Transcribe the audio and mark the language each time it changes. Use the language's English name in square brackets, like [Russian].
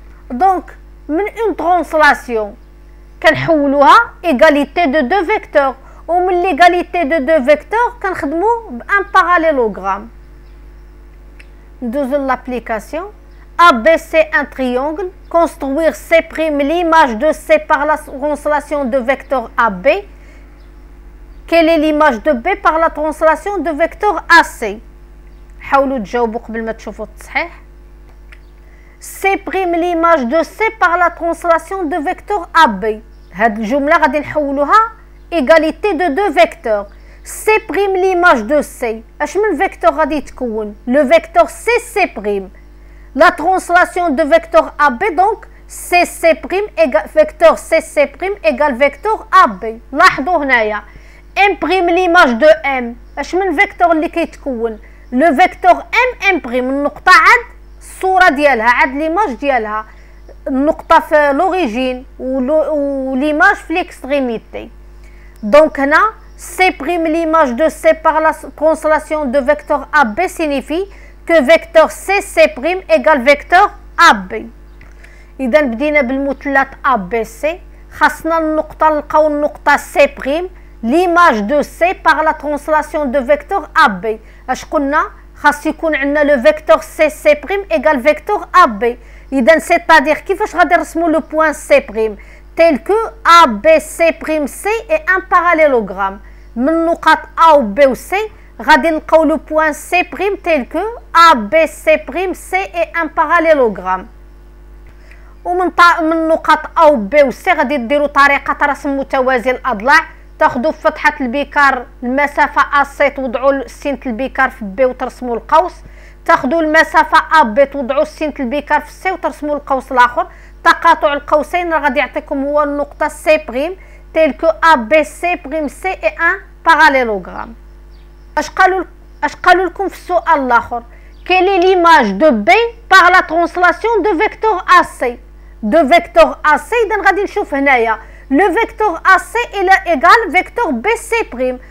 [French] Donc [Arabic] من [French] une translation [Arabic] كنحولوها [French] égalité de deux vecteurs [Arabic] ومن [French] l'égalité de deux vecteurs [Arabic] كنخدمو بان [French] parallélogramme. [Arabic] ندوزو [French] l'application. AB c'est un triangle. Construire C' l'image de C par la translation de vecteur AB. Quelle est l'image de B par la translation de vecteur AC? [Arabic] حاولوا تجاوبوا قبل ما تشوفوا التصحيح. [French] C' l'image de C par la translation de vecteur AB. [Arabic] هاد الجملة غادي نحولوها [French] égalité de deux vecteurs. C' l'image de C. [Arabic] اش من [French] vecteur [Arabic] غادي يتكون؟ [French] Le vecteur C'. La translation de vecteur AB, donc CC' égale vecteur CC' égale vecteur AB. [Arabic] لاحظوا هنايا M' [French] l'image de M. [Arabic] اش من vecteur اللي كيتكون؟ [French] Le vecteur M'. [Arabic] النقطة عاد الصورة ديالها، عاد [French] l'image [Arabic] ديالها، النقطة في [French] l'origine [Arabic] و l'image في [French] l'extrémité. Donc [Arabic] هنا [French] C' l'image de C par la translation de vecteur AB signifie que vecteur C prime égale vecteur AB. [Arabic] إذا بدينا بالمثلث ABC. خاصنا النقطة نلقاو النقطة [French] C prime l'image de C par la translation de vecteur AB. [Arabic] اش قلنا خاص يكون عندنا لو فيكتور [French] C prime égale vecteur AB. [Arabic] إذا [French] c'est-à-dire [Arabic] كيفاش غادي نرسمو لو بوين [French] C prime tel que ABC prime C est un parallélogramme. [Arabic] من نقاط A و B و C غادي نلقاو لو بوين [French] C prime tel que ABC prime C est un parallélogramme. [Arabic] ومن نقاط A و B و C غادي ديروا طريقة رسم متوازي الأضلاع. تاخذوا في فتحة البيكار المسافة AC توضعوا سينة البيكار في B وترسموا القوس. تاخذوا المسافة AB توضعوا سينة البيكار في C وترسموا القوس الآخر. تقاطع القوسين غادي يعطيكم هو النقطة [French] C prime tel que ABC prime C est un parallélogramme. [Arabic] اش قالوا لكم في السؤال الآخر؟ [French] Quelle est l'image de B par la translation de vecteur AC? De vecteur AC [Arabic] إذا غادي نشوف هنايا [French] le vecteur AC est égal vecteur BC prime.